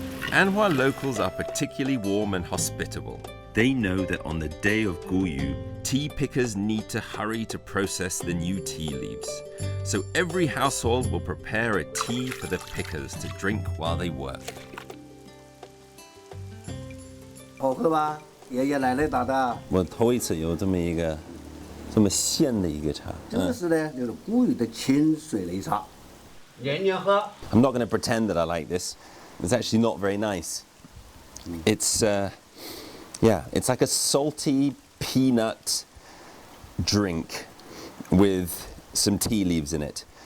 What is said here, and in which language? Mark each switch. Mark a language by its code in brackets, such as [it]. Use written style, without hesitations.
[en] Anhua locals are particularly warm and hospitable. They know that on the day of Guyu, tea pickers need to hurry to process the new tea leaves. So every household will prepare a tea for the pickers to drink while they work. [zh] 好喝吧？爷爷奶奶打的。我头一次有这么一个这么鲜的一个茶。这个是呢，就是谷雨的清水擂茶，年年喝。 [en] I'm not going to pretend that I like this. It's actually not very nice. It's yeah, it's like a salty peanut drink with some tea leaves in it.